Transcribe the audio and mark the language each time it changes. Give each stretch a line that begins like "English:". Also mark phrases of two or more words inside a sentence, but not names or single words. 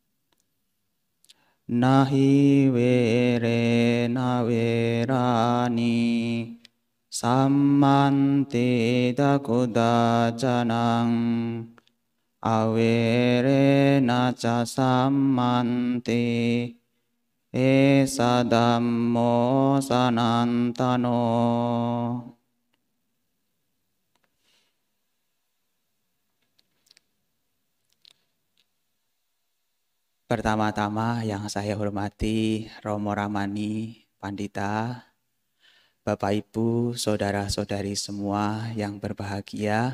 Pali: Nahi vere na verani sammanti dakuda janang avere na ca sammanti esa dhammo sanantano.
Indonesian: Pertama-tama yang saya hormati Romo Ramani Pandita, Bapak Ibu, saudara-saudari semua yang berbahagia.